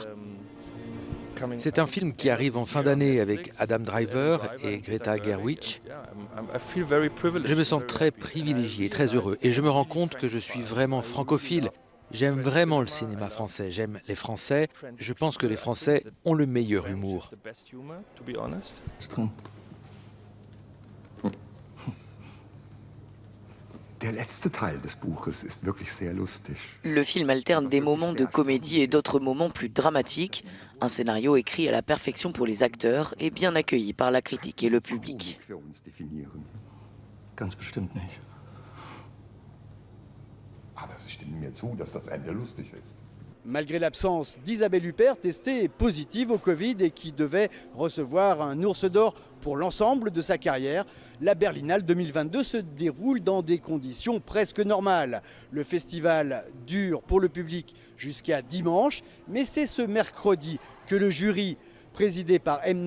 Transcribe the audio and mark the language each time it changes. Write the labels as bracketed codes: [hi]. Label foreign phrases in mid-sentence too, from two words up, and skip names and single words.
[fr] C'est un film qui arrive en fin d'année avec Adam Driver et Greta Gerwig. Je me sens très privilégié, très heureux et je me rends compte que je suis vraiment francophile. J'aime vraiment le cinéma français, j'aime les Français. Je pense que les Français ont le meilleur humour. [de] Ist drin. Der letzte Teil des Buches ist wirklich sehr lustig. [fr] Le film alterne des moments de comédie et d'autres moments plus dramatiques. Un scénario écrit à la perfection pour les acteurs et bien accueilli par la critique et le public. [de] Komik für uns definieren. Ganz bestimmt nicht. Aber Sie stimmen mir zu, dass das Ende lustig ist. [fr] Malgré l'absence d'Isabelle Huppert, testée positive au Covid et qui devait recevoir un ours d'or pour l'ensemble de sa carrière, la Berlinale 2022 se déroule dans des conditions presque normales. Le festival dure pour le public jusqu'à dimanche, mais c'est ce mercredi que le jury, présidé par M.